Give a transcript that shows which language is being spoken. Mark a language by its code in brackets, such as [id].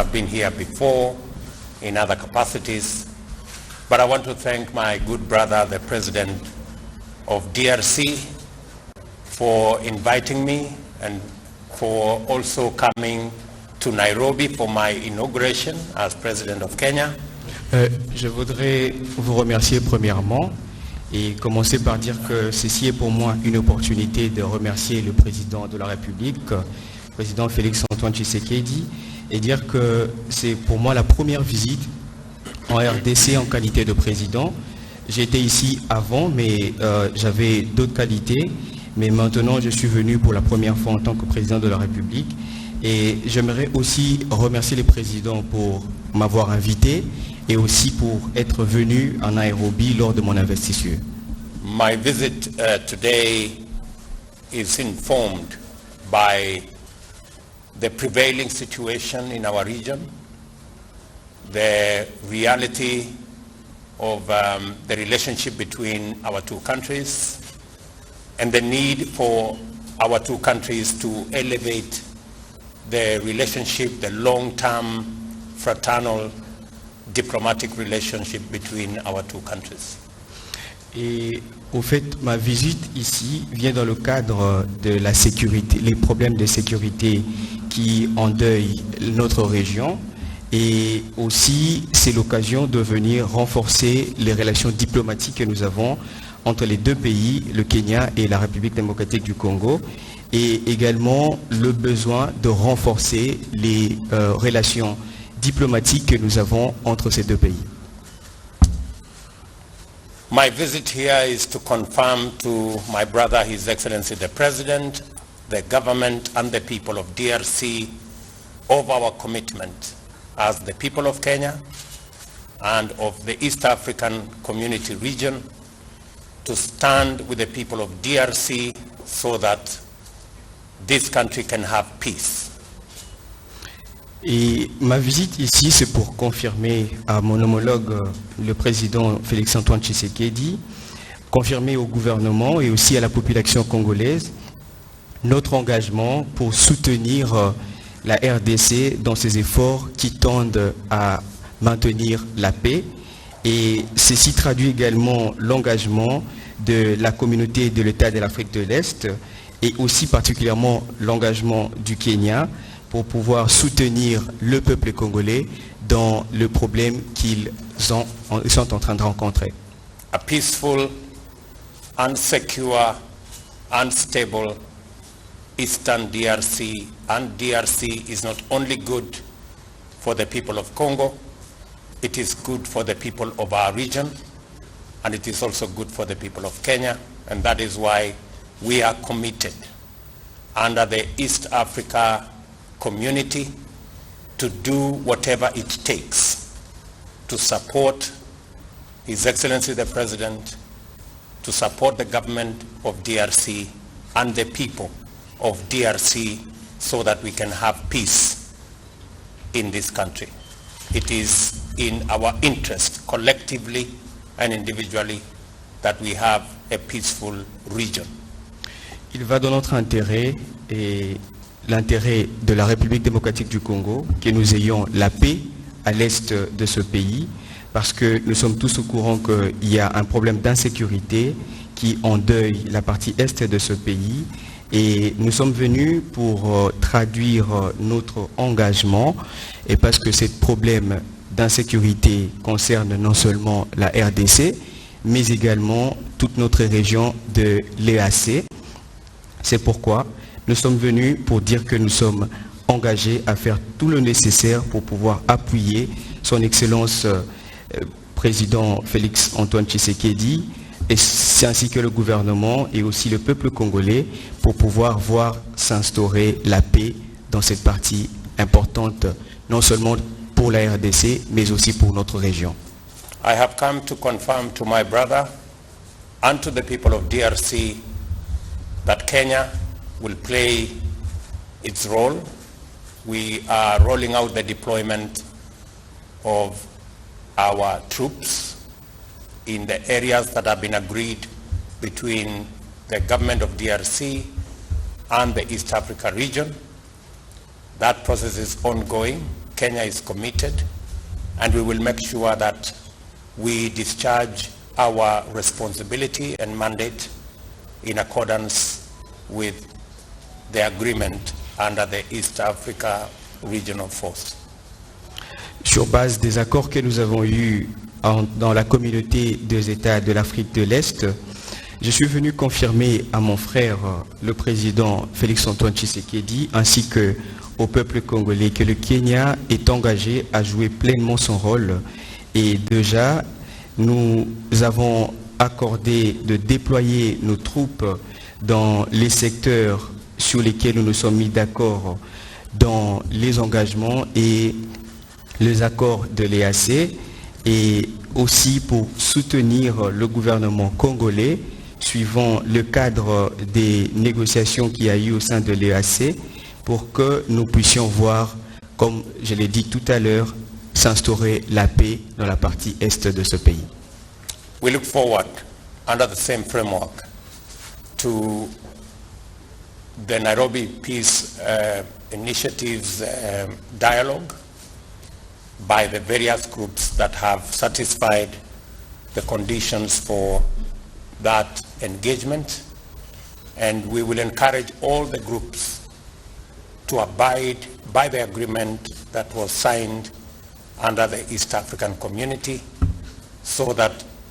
[en] I've been here before in other capacities, but I want to thank my good brother, the President of DRC, for inviting me and for also coming to Nairobi for my inauguration as President of Kenya. [fr] Je voudrais vous remercier premièrement et commencer par dire que ceci est pour moi une opportunité de remercier le président de la République, le président Félix Antoine Tshisekedi, et dire que c'est pour moi la première visite en RDC en qualité de président. J'étais ici avant, mais j'avais d'autres qualités, mais maintenant je suis venu pour la première fois en tant que président de la République. Et j'aimerais aussi remercier les présidents pour m'avoir invité et aussi pour être venu en Nairobi lors de mon investiture. [en] My visit today is informed by the prevailing situation in our region, the reality of the relationship between our two countries, and the need for our two countries to elevate the relationship, the long-term fraternal diplomatic relationship between our two countries. [fr] Et au fait, ma visite ici vient dans le cadre de la sécurité, les problèmes de sécurité qui endeuillent notre région, et aussi c'est l'occasion de venir renforcer les relations diplomatiques que nous avons entre les deux pays, le Kenya et la République démocratique du Congo, et également le besoin de renforcer les relations diplomatiques que nous avons entre ces deux pays. [en] My visit here is to confirm to my brother, His Excellency the President, the government and the people of DRC of our commitment as the people of Kenya and of the East African Community region to stand with the people of DRC so that this country can have peace. [fr] Et ma visite ici, c'est pour confirmer à mon homologue, le président Félix Antoine Tshisekedi, confirmer au gouvernement et aussi à la population congolaise notre engagement pour soutenir la RDC dans ses efforts qui tendent à maintenir la paix. Et ceci traduit également l'engagement de la communauté de l'État de l'Afrique de l'Est et aussi particulièrement l'engagement du Kenya pour pouvoir soutenir le peuple congolais dans le problème qu'ils sont en train de rencontrer. [en] A peaceful, unsecure, unstable Eastern DRC and DRC is not only good for the people of Congo, it is good for the people of our region, and it is also good for the people of Kenya, and that is why we are committed under the East Africa community to do whatever it takes to support His Excellency the President, to support the government of DRC and the people of DRC so that we can have peace in this country. It is in our interest collectively and individually that we have a peaceful region. [fr] Il va dans notre intérêt et l'intérêt de la République démocratique du Congo que nous ayons la paix à l'est de ce pays, parce que nous sommes tous au courant qu'il y a un problème d'insécurité qui endeuille la partie est de ce pays, et nous sommes venus pour traduire notre engagement, et parce que ce problème d'insécurité concerne non seulement la RDC, mais également toute notre région de l'EAC. C'est pourquoi nous sommes venus pour dire que nous sommes engagés à faire tout le nécessaire pour pouvoir appuyer son Excellence Président Félix Antoine Tshisekedi, et ainsi que le gouvernement et aussi le peuple congolais pour pouvoir voir s'instaurer la paix dans cette partie importante non seulement pour la RDC, mais aussi pour notre région. [en] I have come to confirm to my brother and to the people of DRC that Kenya will play its role. We are rolling out the deployment of our troops in the areas that have been agreed between the government of DRC and the East Africa region. That process is ongoing. Kenya is committed, and we will make sure that we discharge our responsibility and mandate in accordance with the agreement under the East Africa Regional Force. [fr] Sur base des accords que nous avons eus dans la communauté des États de l'Afrique de l'Est, je suis venu confirmer à mon frère, le président Félix-Antoine Tshisekedi, ainsi qu'au peuple congolais, que le Kenya est engagé à jouer pleinement son rôle. Et déjà, nous avons accordé de déployer nos troupes dans les secteurs sur lesquels nous nous sommes mis d'accord dans les engagements et les accords de l'EAC, et aussi pour soutenir le gouvernement congolais suivant le cadre des négociations qu'il y a eu au sein de l'EAC, pour que nous puissions voir, comme je l'ai dit tout à l'heure, s'instaurer la paix dans la partie est de ce pays. [en] We look forward, under the same framework, to the Nairobi Peace Initiatives dialogue by the various groups that have satisfied the conditions for that engagement, and we will encourage all the groups to abide by the agreement that was signed under the East African Community, so that